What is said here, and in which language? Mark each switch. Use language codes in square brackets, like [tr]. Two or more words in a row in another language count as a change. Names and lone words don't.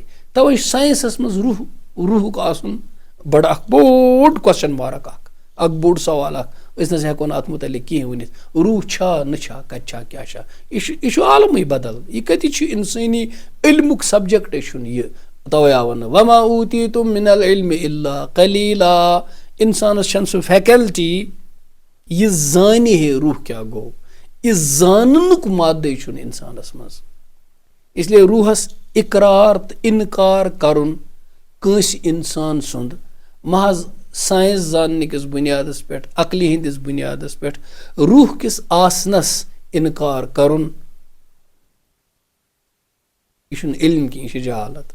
[ks] توے چھُ ساینسس منٛز روحُک آسُن بڑٕ اکھ بوٚڑ [en] question mark [ks] اکھ بوٚڑ سوال اکھ. أسۍ نہ سا ہٮ۪کو نہٕ اتھ متعلق کہینۍ ؤنِتھ. روح چھا نہ چھا, کتہِ چھا, کیٛاہ چھا, یہِ چھُ عالمٕے بدل. یہِ کتہِ چھُ انسٲنی علمُک سبجیکٹے چھُنہٕ یہِ. توے آو وننہٕ [ar] وما اوتیتم من العلم الا قلیلا. [ks] انسانس چھنہٕ سُہ فیکلٹی یہِ زانہِ ہے روح کیٛاہ گوٚو. یہِ زاننُک مادے چھُنہٕ انسانس منٛز. اسلیے روحس اقرار تہٕ انکار کرُن کٲنٛسہِ انسان سُنٛد محض ساینس زاننٕکِس بُنیادس پٮ۪ٹھ, عقلہِ ہٕنٛدِس بُنیادس پٮ۪ٹھ روح کِس آسنس انکار کرُن, یہِ چھُنہٕ علم کینٛہہ, یہِ چھِ جہالت.